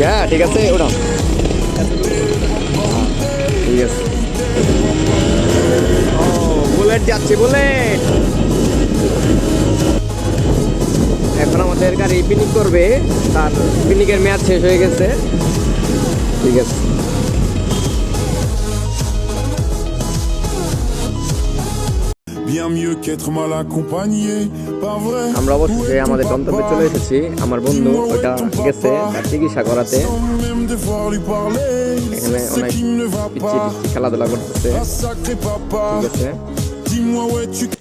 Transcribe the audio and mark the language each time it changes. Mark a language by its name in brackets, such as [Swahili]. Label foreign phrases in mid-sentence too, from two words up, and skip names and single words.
[Bangla] হ্যাঁ ঠিক আছে, ওটা ঠিক আছে। বুলেট যাচ্ছে, বুলেট। এখন আমাদের গাড়ি পিকনিক করবে, তার পিকনিকের মেয়াদ শেষ হয়ে গেছে। ঠিক আছে, [French] bien mieux qu'être mal accompagné, pas vrai. [Bangla] আমরা অবশ্যই আমাদের গন্তব্যে চলে এসেছি। আমার বন্ধু ওইটা গেছে তার চিকিৎসা করাতে। [French] Sans même devoir lui parler, [Bangla] এখানে [French] c'est [Bangla] অনেক [French] qui ne va [Bangla] পিচ্ছি [French] pas. [Bangla] খেলাধুলা করতেছে। [French] Ah, sacré papa, [Bangla] ঠিক আছে, [French] dis-moi où es-tu?